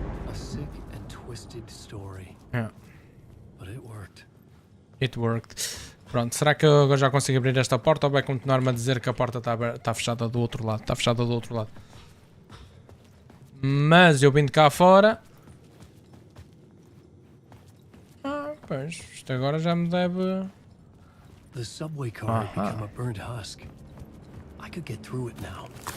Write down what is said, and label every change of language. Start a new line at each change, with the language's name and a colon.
English: A sick and twisted story. Yeah. But it worked. It worked.
Portuguese: Pronto, será que eu agora já consigo abrir esta porta ou vai continuar-me a dizer que a porta está fechada do outro lado? Está fechada do outro lado. Mas eu vim de cá fora. Ah, pois, isto agora já me deve...
English: The subway car had become a burnt husk. I could get through it now.